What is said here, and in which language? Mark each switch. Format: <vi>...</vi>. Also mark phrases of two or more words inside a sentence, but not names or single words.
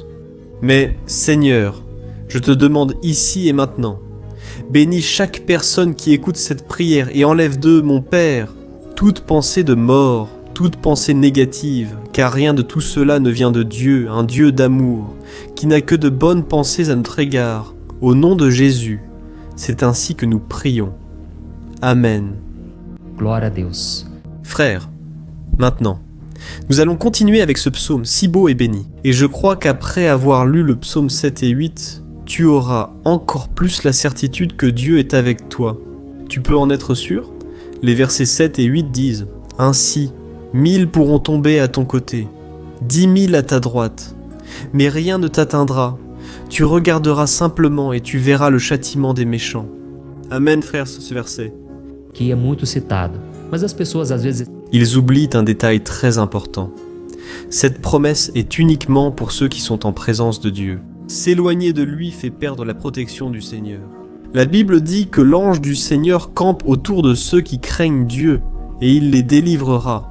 <fr>Mais, Seigneur, je te demande ici et maintenant, bénis chaque personne qui écoute cette prière et enlève d'eux, mon Père, toute pensée de mort, toute pensée négative, car rien de tout cela ne vient de Dieu, un Dieu d'amour, qui n'a que de bonnes pensées à notre égard. Au nom de Jésus, c'est ainsi que nous prions. Amen.</fr> <pt>Glória a Deus.</pt> <fr>Frères, maintenant, nous allons continuer avec ce psaume si beau et béni. Et je crois qu'après avoir lu le psaume 7 et 8, tu auras encore plus la certitude que Dieu est avec toi. Tu peux en être sûr? Les versets 7 et 8 disent « Ainsi, 1000 pourront tomber à ton côté, 10 000 à ta droite, mais rien ne t'atteindra. Tu regarderas simplement et tu verras le châtiment des méchants. » Amen, frère, ce verset.</fr> <pt>Que é muito citado, mas as pessoas às vezes</pt> <fr>Ils oublient un détail très important. Cette promesse est uniquement pour ceux qui sont en présence de Dieu. S'éloigner de lui fait perdre la protection du Seigneur. La Bible dit que l'ange du Seigneur campe autour de ceux qui craignent Dieu, et il les délivrera.</fr>